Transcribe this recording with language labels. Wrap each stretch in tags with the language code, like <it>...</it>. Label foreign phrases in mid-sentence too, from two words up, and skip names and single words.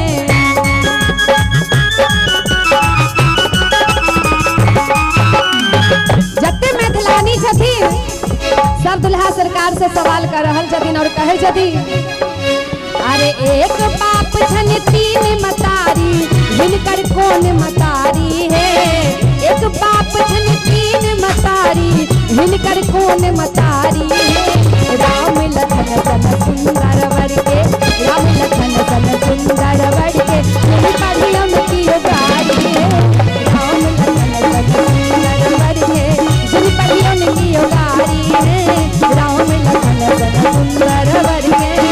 <mai>जते मैथिलानी छथिन सब दुल्हा सरकार से सवाल कर रहल छथिन और कहे छथिन अरे एक बाप छन तीन मतारी, हिनकर कौन मतारी है। एक बाप छन तीन मतारी, हिनकर कौन मतारी है। राम लखन सन सुंदर वर के, राम लखन सन सुंदर वर के जुन पढ़ियोन की गारी है। राम लखन सन सुंदर वर के जुन पढ़ियोन की गारी है। राम लखन सन सुंदर वर के।</mai>